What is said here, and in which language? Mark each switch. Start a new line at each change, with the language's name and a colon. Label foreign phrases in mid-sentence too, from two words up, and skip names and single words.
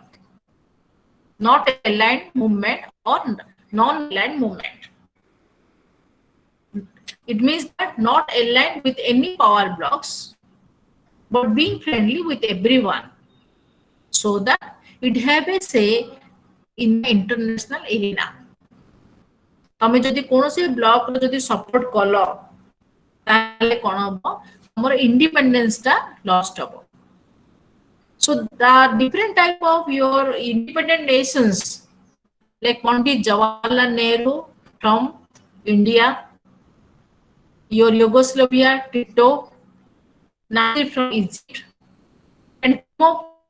English: Not aligned movement or non-aligned movement. It means that not aligned with any power blocks, but being friendly with everyone, so that it have a say in the international arena.
Odia: ତମେ ଯଦି କୋନୋସି ବ୍ଲକ୍ ର ଯଦି ସପୋର୍ଟ କଲ ତାଲେ କୋନ୍ ହବ ହମର୍ ଇଣ୍ଡିପେଣ୍ଡେନ୍ସ ତା ଲଷ୍ଟ ହବ.
English: So the different type of your independent nations, like Pandit Jawaharlal Nehru from India, your Yugoslavia, Tito, Nasir from Egypt, and more.